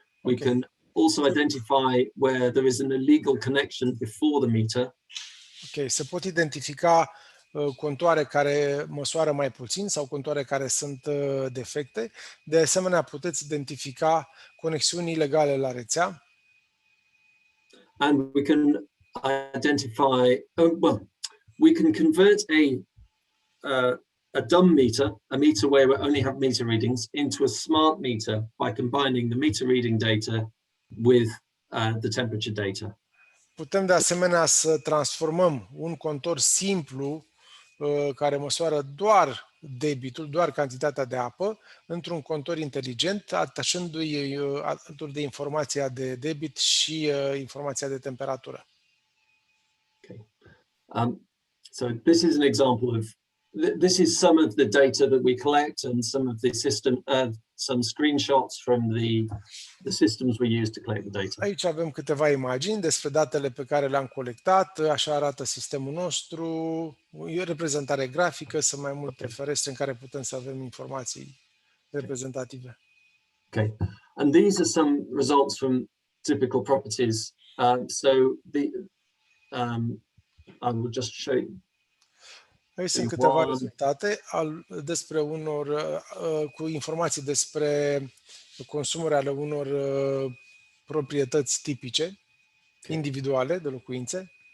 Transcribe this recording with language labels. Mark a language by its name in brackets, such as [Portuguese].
[English] We can also identify where there is an illegal connection before the meter. [Romanian] Ok, se pot identifica contoare care măsoară mai puțin sau contoare care sunt defecte. De asemenea, puteți identifica conexiuni ilegale la rețea. [English] And we can identify, we can convert a dumb meter, a meter where we only have meter readings, into a smart meter by combining the meter reading data with the temperature data. [Romanian] Putem de asemenea să transformăm un contor simplu care măsoară doar debitul, doar cantitatea de apă, într-un contor inteligent, atașându-i alături de informația de debit și informația de temperatură. Okay. [English] So this is an example of this is some of the data that we collect and some of the system, some screenshots from the systems we use to collect the data. [Romanian] Aici avem câteva imagini despre datele pe care le-am colectat, așa arată sistemul nostru, e o reprezentare grafică, sunt mai multe ferestre în care putem să avem informații reprezentative. [English] Okay, and these are some results from typical properties. So I will just show you. [Romanian] Aici sunt câteva rezultate despre cu informații despre consumuri ale unor proprietăți tipice, individuale de locuințe.